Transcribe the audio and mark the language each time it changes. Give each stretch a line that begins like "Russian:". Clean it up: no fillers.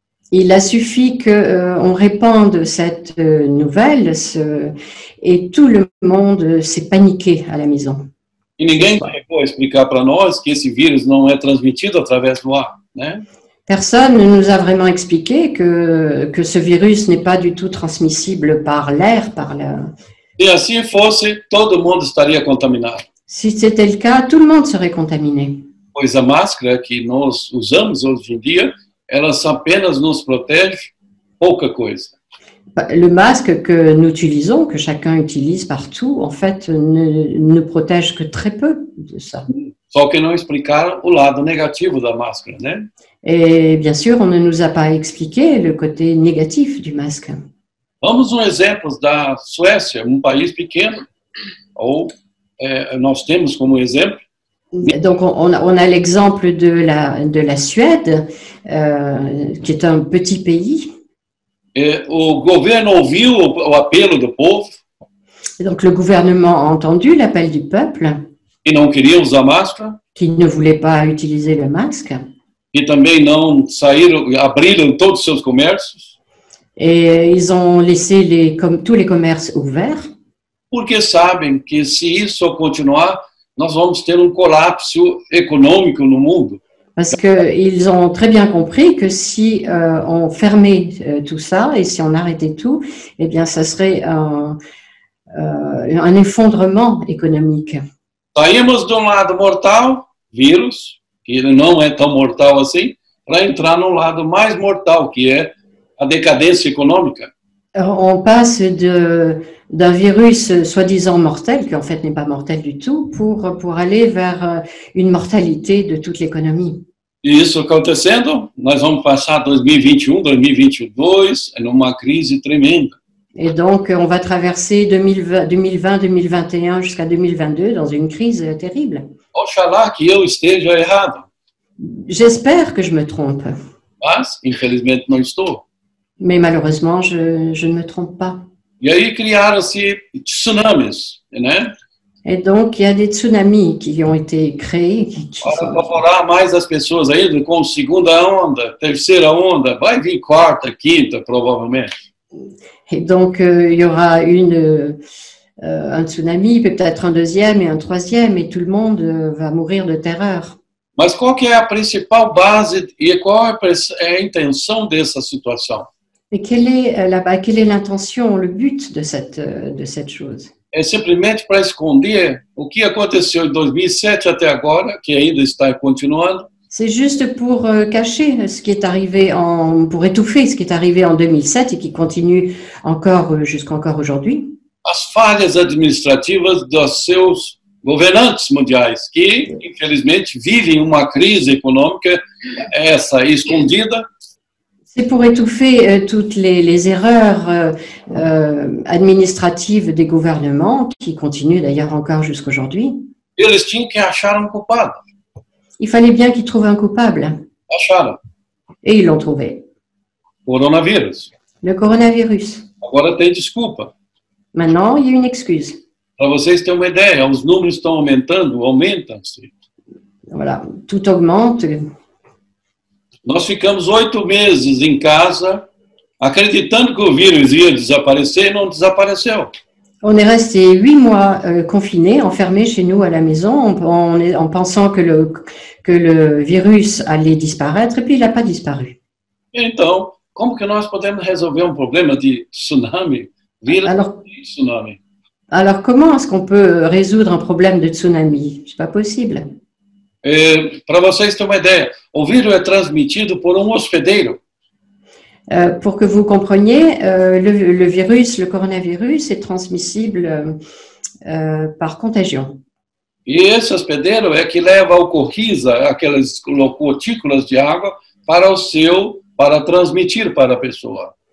French: Il a suffi qu'on répande cette nouvelle et tout le monde s'est paniqué à la maison.
Portuguese: E ninguém chegou a explicar para nós que esse vírus não é transmitido através do ar, né?
French: Personne ne nous a vraiment expliqué que ce virus n'est pas du tout transmissible par l'air,
Portuguese: Se assim fosse, todo mundo estaria contaminado.
French: Si c'était le cas, tout le monde serait contaminé.
Portuguese: Pois a máscara que nós usamos hoje em dia, ela apenas nos protege pouca coisa.
French: Le masque que nous utilisons, que chacun utilise partout, en fait, ne protège que très peu de ça.
Portuguese: Só que não explicaram o lado negativo da máscara, né?
French: Et bien sûr, on ne nous a pas expliqué le côté négatif du masque.
Portuguese: Vamos exemplo da Suécia, país pequeno, ou nós temos como exemplo.
French: Donc, on a l'exemple de la Suède, qui est un petit pays.
Portuguese: O governo ouviu o apelo do povo.
French: Et donc, le gouvernement a entendu l'appel du peuple.
Portuguese: E não queria usar máscara.
French: Qui ne voulait pas utiliser le masque.
Portuguese: E também não abriram todos os seus comércios.
French: Et ils ont laissé tous les commerces ouverts.
Portuguese: Porque sabem que se isso continuar, nós vamos ter colapso econômico no mundo.
French: Parce qu'ils ont très bien compris que si on fermait tout ça et si on arrêtait tout, eh bien, ça serait un effondrement économique.
Portuguese: Saímos de lado mortal, vírus, que ele não é tão mortal assim, para entrar num lado mais mortal, que é a decadência econômica.
French: On passe d'un virus soi-disant mortel, qui en fait n'est pas mortel du tout, pour aller vers une mortalité de toute l'économie.
Portuguese: E isso acontecendo, nós vamos passar 2021, 2022, numa crise tremenda.
French: Et donc, on va traverser 2020, 2021 jusqu'à 2022 dans une crise terrible.
Portuguese: Oxalá que eu esteja errado,
French: J'espère que je me trompe,
Portuguese: mas infelizmente não estou.
French: mais malheureusement, je ne me trompe pas.
Portuguese: E aí criaram-se tsunamis, né?
French: Et donc, il y a des tsunamis qui ont été créés.
Portuguese: Para apavorar mais as pessoas ainda com segunda onda, terceira onda, vai vir quarta, quinta, provavelmente.
French: Et donc, il y aura un tsunami, peut-être un deuxième et un troisième, et tout le monde va mourir de terreur.
Portuguese: Mas qual que é a principal base e qual é a intenção dessa situação?
French: Et quelle est l'intention, le but de cette chose?
Portuguese: É simplesmente para esconder o que aconteceu em 2007 até agora, que ainda está continuando.
French: C'est juste pour cacher ce qui est arrivé pour étouffer ce qui est arrivé en 2007 et qui continue encore jusqu'encore aujourd'hui.
Portuguese: As falhas administrativas dos seus governantes mundiais, que infelizmente vivem uma crise econômica, essa escondida.
French: C'est pour étouffer toutes les erreurs administratives des gouvernements, qui continuent d'ailleurs encore jusqu'aujourd'hui.
Portuguese: Eles tinham que achar um culpado.
French: Il fallait bien qu'ils trouvent un coupable.
Portuguese: Acharam.
French: Et ils l'ont trouvé.
Portuguese: Coronavírus.
French: Le coronavirus.
Portuguese: Agora tem desculpa.
French: Maintenant, il y a une excuse.
Portuguese: Para vocês terem uma ideia, os números estão aumentam-se.
French: Voilà, tout augmente.
Portuguese: Nós ficamos 8 meses em casa, acreditando que o vírus ia desaparecer e não desapareceu.
French: On est resté 8 mois confinés, enfermés chez nous à la maison, en pensant que le virus allait disparaître, et puis il n'a pas disparu.
Portuguese: Então, como que nós podemos resolver um problema de tsunami? Vírus de tsunami.
French: Alors, comment est-ce qu'on peut résoudre un problème de tsunami? C'est pas possible.
Portuguese: Para vocês terem uma ideia, o vírus é transmitido por um hospedeiro.
French: Pour que vous compreniez, le virus, le coronavirus, est transmissible par contagion.
Portuguese: E esse hospedeiro é que leva ao Coriza aquelas gotículas de água para transmitir para a pessoa.